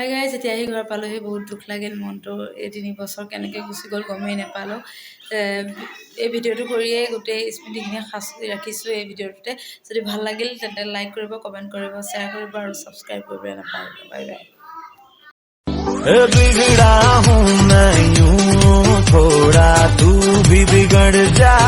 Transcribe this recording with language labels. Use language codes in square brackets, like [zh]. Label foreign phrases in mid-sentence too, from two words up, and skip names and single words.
[as] যেতিয়া আহি ঘৰ পালোহি বহুত দুখ লাগিল মনটো। এই 3 বছৰ কেনেকৈ গুচি গ'ল গমেই নাপালোঁ। এই ভিডিঅ'টো কৰিয়েই গোটেই স্মৃতিখিনি সাঁচি ৰাখিছোঁ এই ভিডিঅ'টোতে। যদি ভাল লাগিল তেন্তে লাইক কৰিব, কমেণ্ট কৰিব, শ্বেয়াৰ কৰিব আৰু ছাবস্ক্ৰাইব কৰিবলৈ নাপাহৰিব। [en] Bye bye. [hi] बिगड़ा हूँ मैं यूं थोड़ा, तू भी बिगड़ जा।